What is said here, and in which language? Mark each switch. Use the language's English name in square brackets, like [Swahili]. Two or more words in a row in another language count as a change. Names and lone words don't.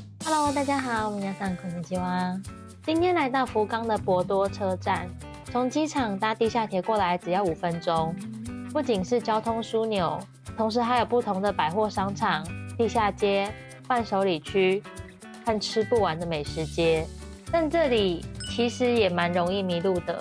[Chinese] Hello， 大家好， [Japanese] 皆さんこんにちは。 [Chinese] 今天来到福冈的博多车站，从机场搭地下铁过来只要5分钟。不仅是交通枢纽，同时还有不同的百货商场、地下街、伴手礼区和吃不完的美食街。但这里其实也蛮容易迷路的。